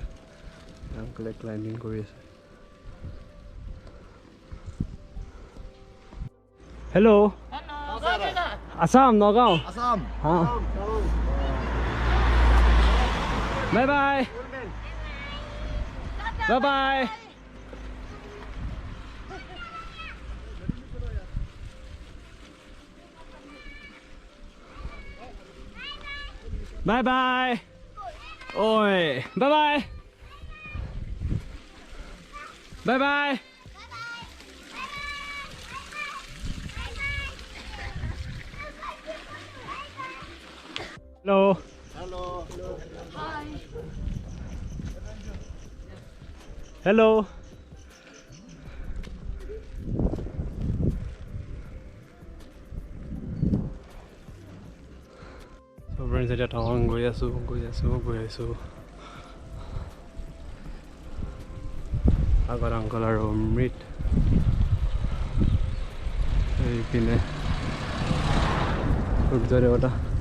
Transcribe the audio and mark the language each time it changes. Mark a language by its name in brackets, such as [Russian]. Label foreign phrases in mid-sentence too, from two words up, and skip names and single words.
[Assamese] আংকলে ক্লাইম্বিং কৰি আছে। হেল্ল', আছাম, নগাঁও। আসাম। [English] হা, bye bye bye bye. Bye bye. Oi. Bye bye. Bye bye. Hello. Hello. Hi. Hello. [Assamese] ফ্ৰেণ্ডছ, এতিয়া টাৱাং গৈ আছোঁ। আগত আংকল আৰু অমৃত, এইপিনে সূৰ্য দেৱতা।